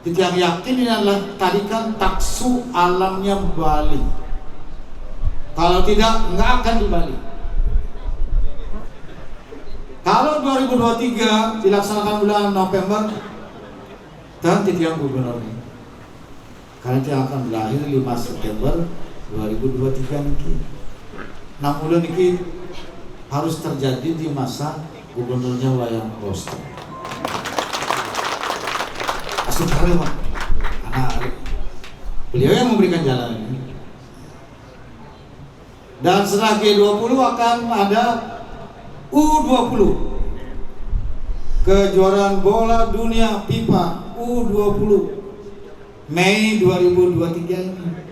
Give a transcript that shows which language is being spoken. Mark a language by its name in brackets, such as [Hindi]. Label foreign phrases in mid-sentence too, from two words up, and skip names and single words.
[Indonesian] Kita yang yakin ini adalah tarikan taksu alamnya Bali. Kalau tidak, nggak akan di Bali. Kalau 2023 dilaksanakan bulan November, dan Titiang Gubernur ini, karena dia akan berakhir 5 September 2023 niki. 6 bulan niki harus terjadi di masa gubernurnya Wayan Koster. Astungkara Pak, anak beliau yang memberikan jalan ini. Dan setelah G20 akan ada U20, kejuaraan bola dunia FIFA U20 Mei 2023 ini.